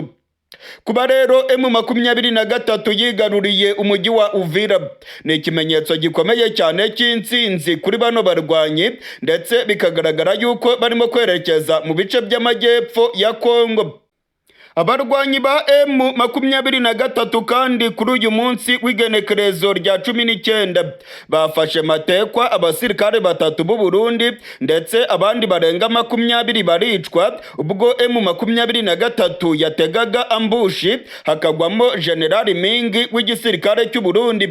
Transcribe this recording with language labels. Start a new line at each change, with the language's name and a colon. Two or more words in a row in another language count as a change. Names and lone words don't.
Kinyarwanda: Kuba rero M23 yigaruriye umujyi wa Uvira ni ikimenyetso gikomeye cyane cy'intsinzi kuri bano barwanyi, ndetse bikagaragara yuko barimo kwerekeza mu bice by'amajyepfo ya Kongo. Abarwanyi ba M23 kandi kuri uyu munsi w'igenekerezo rya 19 bafashe matekwa abasirikare 3 b'u Burundi, ndetse abandi barenga 20 baricwa ubwo M23 yategaga ambushi hakagwamo General Mingi w'igisirikare cy'u Burundi.